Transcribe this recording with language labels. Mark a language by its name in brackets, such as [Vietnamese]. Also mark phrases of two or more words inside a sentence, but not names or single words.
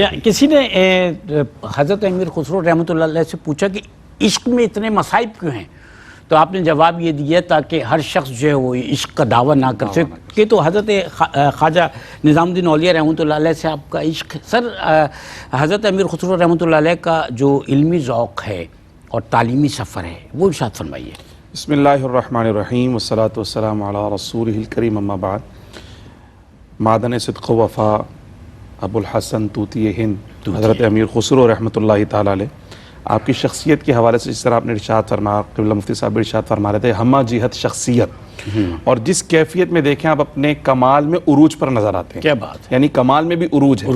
[Urdu] کسی نے حضرت امیر خسرو رحمۃ اللہ علیہ سے پوچھا کہ عشق میں اتنے مصائب کیوں ہیں، تو آپ نے جواب یہ دیا تاکہ ہر شخص جو ہے وہ عشق کا دعویٰ نہ کر سکے. تو حضرت خواجہ نظام الدین اولیاء رحمۃ اللہ علیہ سے آپ کا عشق. سر حضرت امیر خسرو رحمۃ اللہ علیہ کا جو علمی ذوق ہے اور تعلیمی سفر ہے وہ ارشاد فرمائیے. [Arabic] بسم اللہ الرحمن الرحیم والصلاة والسلام علی رسولہ الکریم اما بعد. [Urdu] معدن صدق و وفا ابو الحسن طوطی ہند حضرت امیر خسرو رحمۃ اللہ تعالی علیہ، آپ کی شخصیت کے حوالے سے جس طرح آپ نے ارشاد فرمایا، قبلہ مفتی صاحب بھی ارشاد فرما رہے تھے، ہمہ جہت شخصیت، اور جس کیفیت میں دیکھیں آپ اپنے کمال میں عروج پر نظر آتے ہیں. کیا بات ہے، یعنی کمال میں بھی عروج ہے،